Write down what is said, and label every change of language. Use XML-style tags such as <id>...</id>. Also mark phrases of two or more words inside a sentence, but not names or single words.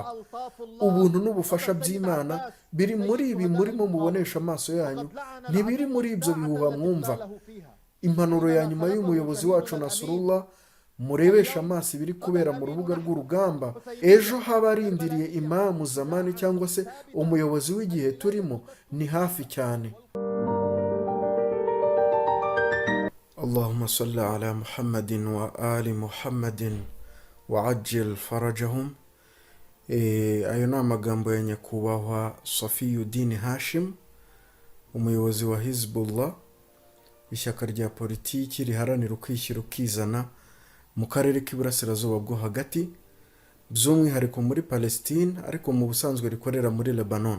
<rw>ubuntu n'ubufasha by'Imana biri muri ibi murimo mubonesha amaso yanyu, ntibiri muri ibyo bihuha mwumva. impanuro ya nyuma y'umuyobozi wacu Nasrullah, murebesha amaso ibiri kubera mu rubuga rw'urugamba. ejo haba arindiriye imamu zamani cyangwa se umuyobozi w'igihe turimo ni hafi cyane.</rw> <ar>اللهم صل على محمد وآل محمد وعجل فرجهم.</ar> <rw>ayo ni amagambo ya nyakubahwa Safiyuddin Hashim, umuyobozi wa Hizbullah, ishyaka rya politiki riharanira ukwishyira ukizana mu karere k'iburasirazuba bwo hagati, by'umwihariko muri Palestine, ariko mu busanzwe rikorera muri Lebanon.</rw>